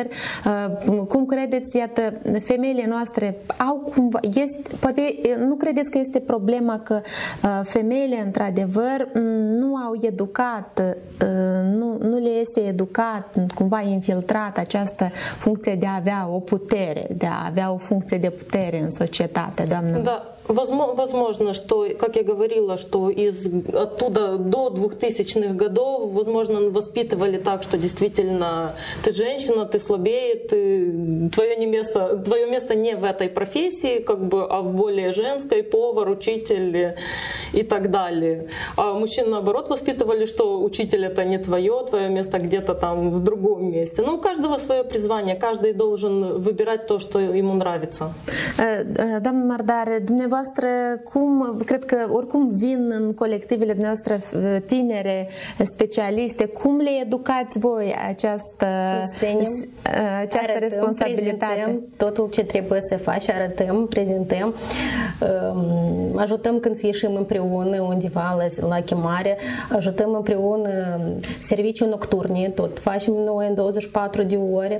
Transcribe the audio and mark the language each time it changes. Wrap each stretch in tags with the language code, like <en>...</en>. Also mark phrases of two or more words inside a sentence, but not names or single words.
<ro>Cum credeți, iată, femeile noastre au cumva, poate nu credeți că este problema că femeile, într-adevăr, nu au educat, nu le este educat, cumva infiltrat această funcție de a avea o putere, de a avea o funcție de putere în societate, doamnă? Da.</ro> <ru>Возможно, что, как я говорила, что оттуда до 2000-х годов, возможно, воспитывали так, что действительно ты женщина, ты слабее, твое место не в этой профессии, как бы, а в более женской, повар, учитель и так далее. А мужчин, наоборот, воспитывали, что учитель — это не твое место где-то там в другом месте. Ну, у каждого свое призвание, каждый должен выбирать то, что ему нравится.</ru> <ro>Doamnă Mardare, dumneavoastră, cred că oricum vin în colectivele dumneavoastră tinere, specialiste, cum le educați voi această responsabilitate? Prezentăm totul ce trebuie să faci, arătăm, prezentăm, ajutăm când să ieșim împreună undeva la chemare, ajutăm împreună serviciu nocturne, tot facem noi în 24 de ore.</ro>